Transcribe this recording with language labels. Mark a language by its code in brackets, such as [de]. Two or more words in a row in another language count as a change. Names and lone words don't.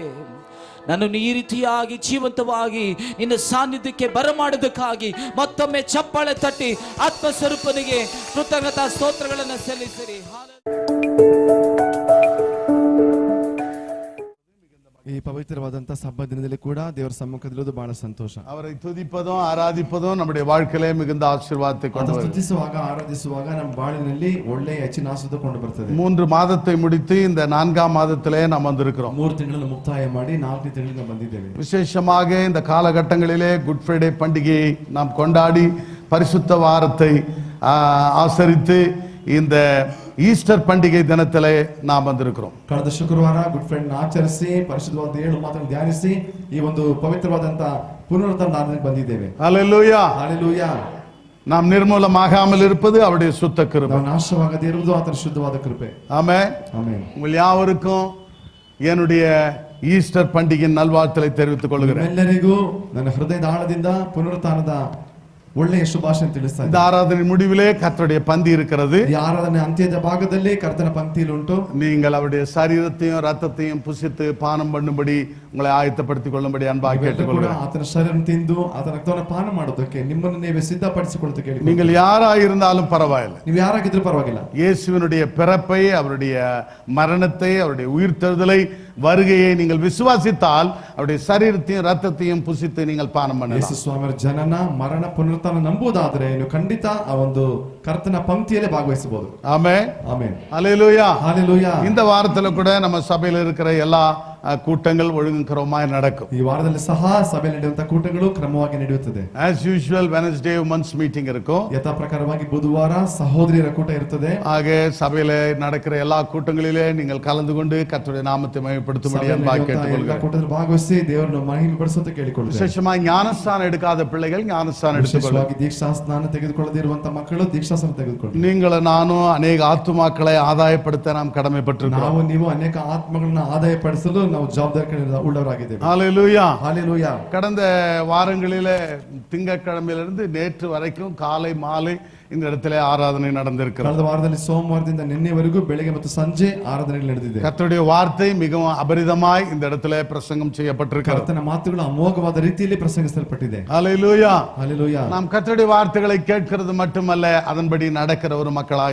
[kn] ನನ್ನನ್ನು ಈ ರೀತಿಯಾಗಿ ಜೀವಂತವಾಗಿ ನಿನ್ನ ಸಾನ್ನಿಧ್ಯಕ್ಕೆ ಬರಮಾಡುವುದಕ್ಕಾಗಿ ಮತ್ತೊಮ್ಮೆ ಚಪ್ಪಾಳೆ ತಟ್ಟಿ ಆತ್ಮಸ್ವರೂಪನಿಗೆ ಕೃತಜ್ಞತಾ ಸ್ತೋತ್ರಗಳನ್ನು ಸಲ್ಲಿಸಿರಿ. ಈ ಪವಿತ್ರವಾದಂತಹ ಸಬ್ಬ ದಿನದಲ್ಲಿ ಕೂಡ ದೇವರ ಸಮ್ಮುಖದಲ್ಲಿರುವುದು ಬಹಳ ಸಂತೋಷ. [ta] அவரை துதிப்பதும் ஆராதிப்பதும் நம்முடைய வாழ்க்கையிலே மிகுந்த ஆசீர்வாதத்தை கொண்டு வரும். [kn] ಸ್ತುತಿಸುವಾಗ ಆರಾಧಿಸುವಾಗ ನಮ್ಮ ಬಾಳಿನಲ್ಲಿ ಒಳ್ಳೆಯ ಹೆಚ್ಚಿನ ಆಶೀರ್ವಾದ ಕೊಂಡು ಬರ್ತದೆ. [ta] 3 மாதத்தை முடித்து இந்த 4ஆம் மாதத்திலே நாம் வந்திருக்கிறோம். [kn] 3 ತಿಂಗಳನ್ನು ಮುಕ್ತಾಯ ಮಾಡಿ 4ನೇ ತಿಂಗಳಿಗೆ ಬಂದಿದ್ದೇವೆ. [ta] விசேஷமாக இந்த காலகட்டங்களிலே குட் ஃப்ரைடே பண்டிகையை நாம் கொண்டாடி பரிசுத்த வாரத்தை ஆசரித்து இந்த ஈஸ்டர் பண்டிகை தினத்திலே நாம் வந்திருக்கிறோம். [kn] ಕಳೆದ ಶುಕ್ರವಾರ ಗುಡ್ ಫ್ರೈಡೆ ಆಚರಿಸಿ ಪರಿಶುದ್ಧವಾದ 7 ಮಾತನ್ನು ಧ್ಯಾನಿಸಿ ಈ ಒಂದು ಪವಿತ್ರವಾದಂತಹ ಪುನರುತ್ಥಾನ ಆರಾಧನೆಗೆ ಬಂದಿದ್ದೇವೆ. [ta] ஹல்லேலூயா, ஹல்லேலூயா. நாம் நிர்மூலமாகாமல் இருப்பது அவருடைய சுத்த கிருபை. [kn] ನಾವು ನಾಶವಾಗದೇ ಇರುವುದು ಆತನ ಶುದ್ಧವಾದ ಕೃಪೆ. [ta] ஆமென். [kn] ಆಮೆನ್. [ta] உங்கள் யாவருக்கும் என்னுடைய ஈஸ்டர் பண்டிகையின் நல்வாழ்த்துக்களை தெரிவித்துக் கொள்கிறேன். [kn] ಎಲ್ಲರಿಗೂ ನನ್ನ ಹೃದಯದ ಆಳದಿಂದ ಪುನರುತ್ಥಾನದ ಒಳ್ಳೆಯ ಶುಭಾಶಯ ತಿಳಿಸ್ತಾ [ta] இந்த ஆராதனை முடிவிலே கர்த்தருடைய பந்தி இருக்கிறது. [kn] ಈ ಆರಾಧನೆ ಅಂತ್ಯದ ಭಾಗದಲ್ಲಿ ಕರ್ತನ ಪಂಕ್ತಿಯಲ್ಲಿ ಉಂಟು. [ta] நீங்கள் அவருடைய சரீரத்தையும் ரத்தத்தையும் புசித்து பானம் பண்ணும்படி உங்களை ஆயத்தப்படுத்திக் கொள்ளும்படி அன்பாக கேட்டுக்கொள்கிறேன். [kn] ಆತನ ಶರೀರವನ್ನು ತಿಂದು ಆತನ ರಕ್ತವನ್ನು ಪಾನ ಮಾಡೋದಕ್ಕೆ ನಿಮ್ಮನ್ನು ನೀವೇ ಸಿದ್ಧಪಡಿಸಿಕೊಳ್ಳುತ್ತ ಕೇಳಿ. [ta] நீங்கள் யாரா இருந்தாலும் பரவாயில்லை, [kn] ನೀವು ಯಾರಾಗಿದ್ರೂ ಪರವಾಗಿಲ್ಲ. [ta] இயேசுவினுடைய பிறப்பை, அவருடைய மரணத்தை, அவருடைய உயிர்த்தெழுதலை, வருகையை நீங்கள் விசுவாசித்தால் அவருடைய சரீரத்தையும் ரத்தத்தையும் புசித்து நீங்கள் பானம் பண்ணலாம். [kn] ಯೇಸು ಸ್ವಾಮಿಯ ಜನನ ಮರಣ ಪುನರುತ್ಥಾನ ನಂಬುವುದಾದರೆ ನೀವು ಖಂಡಿತ ಆ ಒಂದು ಕರ್ತನ ಪಂಕ್ತಿಯಲ್ಲೇ ಭಾಗವಹಿಸಬಹುದು. [ta] ஆமென், [kn] ಆಮೆನ್. [ta] ஹல்லேலூயா, ஹல்லேலூயா. இந்த வாரத்துல கூட நம்ம சபையில இருக்கிற எல்லா கூட்டங்கள் ஒழுங்குக்கிறோமாய் நடக்கும். [kn] ಈ ವಾರದಲ್ಲಿ ಸಹ ಸಭೆಯಲ್ಲಿ ನಡೆಯುವಂತಹ ಕೂಟಗಳು ಕ್ರಮವಾಗಿ ನಡೆಯುತ್ತದೆ. [en] as usual Wednesday women's meeting இருக்கும். [kn] ಯಥಾ ಪ್ರಕಾರವಾಗಿ ಬುಧವಾರ ಸಹೋದರಿಯರ ಕೂಟ ಇರುತ್ತದೆ. [ta] ஆக சபையில நடக்கிற எல்லா கூட்டங்களிலே நீங்கள் கலந்து கொண்டு கர்த்தருடைய நாமத்தை மகிமைப்படுத்தும்படி அன்பாக கேட்டுக்கொள்கிறேன். [kn] ಕೂಟದಲ್ಲಿ ಭಾಗವಹಿಸಿ ದೇವರನ್ನು ಮಹಿಮೆಪಡಿಸುವಂತೆ ಕೇಳಿಕೊಳ್ಳುತ್ತೇವೆ. [ta] விசேஷமாக ஞானஸ்தானம் எடுக்காத பிள்ளைகள் ஞானஸ்தானம் எடுத்துக்கொள்ளுங்கள். [kn] ದೀಕ್ಷಾ ಸ್ನಾನ ತೆಗೆದುಕೊಳ್ಳದೇ ಇರುವಂತಹ ಮಕ್ಕಳು ದೀಕ್ಷಾ ಸ್ನಾನ ತೆಗೆದುಕೊಳ್ಳಿ. [ta] நீங்களும் நானும் அநேக ஆத்துமாக்களை ஆதாயப்படுத்த நாம் கடமைப்பட்டிருக்கிறோம். [kn] ನಾವು ನೀವು ಅನೇಕ ಆತ್ಮಗಳನ್ನ ಆದಾಯಪಡಿಸಲು ನಾವು ಜವಾಬ್ದಾರಿ ಉಳ್ಳವರಾಗಿದ್ದೇವೆ. [ta] ஹல்லேலூயா, ஹல்லேலூயா. கடந்த வாரங்களிலே திங்கட்கிழமையிலிருந்து நேற்று வரைக்கும் காலை மாலை இந்த இடத்திலே ஆராதனை நடந்திருக்கிறது. [kn] ಕಳೆದ ವಾರದಲ್ಲಿ ಸೋಮವಾರದಿಂದ ನಿನ್ನೆವರೆಗೂ ಬೆಳಗ್ಗೆ ಮತ್ತು ಸಂಜೆ ಆರಾಧನೆಗಳು ನಡೆದಿದೆ. [ta] கர்த்தருடைய வார்த்தை மிகவும் அபரிதமாய் இந்த இடத்திலே பிரசங்கம் செய்யப்பட்டிருக்கிறது. [kn] ಕರ್ತನ ಮಾತುಗಳು ಅಮೋಘವಾದ ರೀತಿಯಲ್ಲಿ ಪ್ರಸಂಗಿಸಲ್ಪಟ್ಟಿದೆ. [ta] ஹல்லேலூயா, ஹல்லேலூயா. நாம் கர்த்தருடைய வார்த்தைகளை கேட்கிறது மட்டுமல்ல, அதன்படி நடக்கிற ஒரு மக்களாக